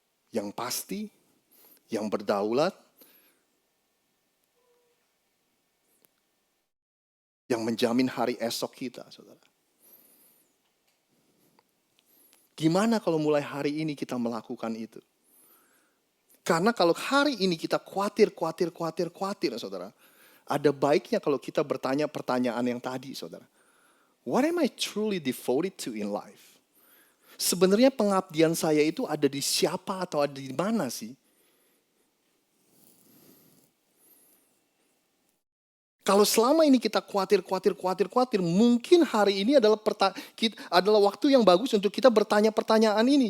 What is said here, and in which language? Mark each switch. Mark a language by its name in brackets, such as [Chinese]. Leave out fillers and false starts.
[Indonesian] Yang pasti, yang berdaulat, yang menjamin hari esok kita, saudara. Gimana kalau mulai hari ini kita melakukan itu? Karena kalau hari ini kita khawatir, saudara. Ada baiknya kalau kita bertanya pertanyaan yang tadi, saudara. [English] What am I truly devoted to in life? [Indonesian] Sebenarnya pengabdian saya itu ada di siapa atau ada di mana sih? Kalau selama ini kita khawatir, mungkin hari ini adalah waktu yang bagus untuk kita bertanya pertanyaan ini.